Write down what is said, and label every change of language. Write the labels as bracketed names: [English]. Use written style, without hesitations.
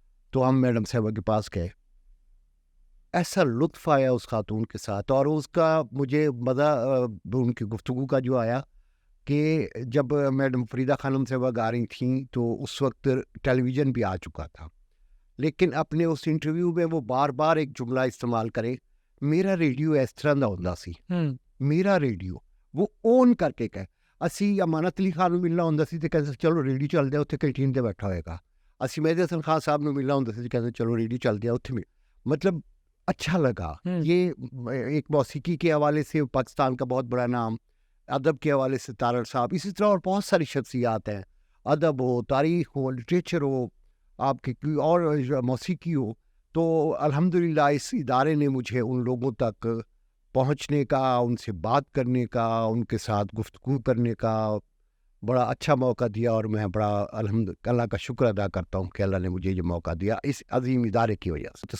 [Urdu] تو ہم میڈم صاحبہ کے پاس گئے. ایسا لطف آیا اس خاتون کے ساتھ، اور اس کا مجھے مزہ ان کی گفتگو کا جو آیا کہ جب میڈم فریدہ خانم صاحبہ گا رہی تھیں تو اس وقت ٹیلی ویژن بھی آ چکا تھا، لیکن اپنے اس انٹرویو میں وہ بار بار ایک جملہ استعمال کرے، [Punjabi] میرا ریڈیو اس طرح دا ہوندا سی، میرا ریڈیو. [Urdu] وہ اون کر کے کہے. [Punjabi] اسی امانت علی خان نوں ملنا ہوندا سی تے کہندے چلو ریڈیو چلدے اتنے کینٹین تے بیٹھا ہوئے گا. اسی مہدی حسن خان صاحب نوں ملنا ہوندا سی کہندے چلو ریڈیو چلدے اتنے میں. [Urdu] مطلب اچھا لگا. یہ ایک موسیقی کے حوالے سے پاکستان کا بہت بڑا نام، ادب کے حوالے سے تارڑ صاحب، اسی طرح اور بہت ساری شخصیات ہیں، ادب ہو، تاریخ ہو، لٹریچر ہو، آپ کی اور موسیقی ہو. تو الحمدللہ اس ادارے نے مجھے ان لوگوں تک پہنچنے کا، ان سے بات کرنے کا، ان کے ساتھ گفتگو کرنے کا بڑا اچھا موقع دیا، اور میں بڑا اللہ کا شکر ادا کرتا ہوں کہ اللہ نے مجھے یہ موقع دیا اس عظیم ادارے کی وجہ سے.